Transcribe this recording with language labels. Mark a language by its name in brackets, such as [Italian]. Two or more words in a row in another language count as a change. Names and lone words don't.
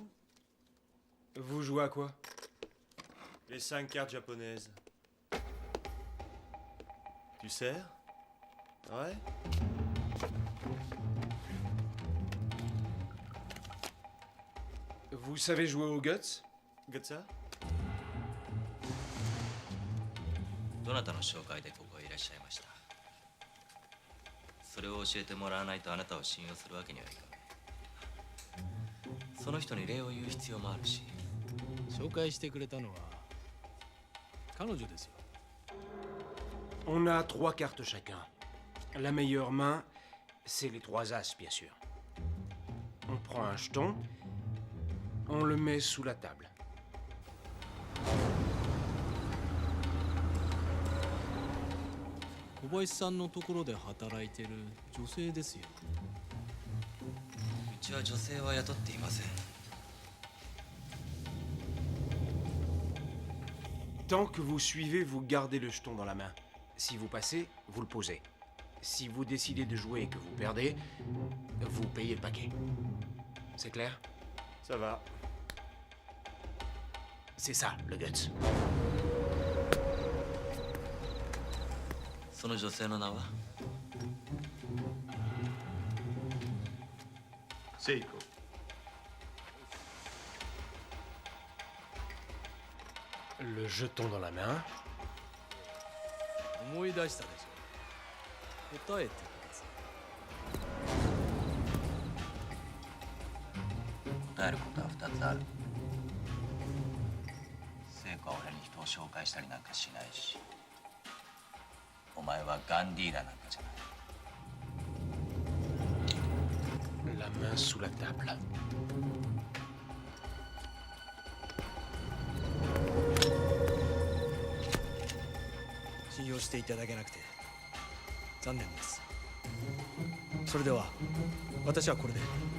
[French] Vous jouez à quoi? Les 5 cartes japonaises. Tu sers? Ouais? Vous savez jouer au Guts? Gotcha? [Japanese] どなたの紹介でここへいらっしゃいました。それを教えてもらわないとあなたを信用するわけにはいかない。その人に礼を言う必要もあるし。紹介してくれたのは彼女ですよ。 [French] On a 3 cartes chacun. La meilleure main, c'est les 3 as, bien sûr. On prend un jeton, on le met sous la table. [Japanese] 小林さんのところで働いてる女性ですよ。うちは女性は雇っていません。 [French] Tant que vous suivez, vous gardez le jeton dans la main. Si vous passez, vous le posez. Si vous décidez de jouer et que vous perdez, vous payez le paquet. C'est clair? Ça va. C'est ça, le guts. [Japanese] その女性の名は？セイコ。 [French] Le jeton dans la main. [Japanese] 思い出したでしょ。答えてください。答えることは2つある。聖子は俺に人を紹介したりなんかしないし、お前はガンディーラなんかじゃない。 [French] La main sous la table. [Japanese] 信用していただけなくて残念です。それでは私はこれで。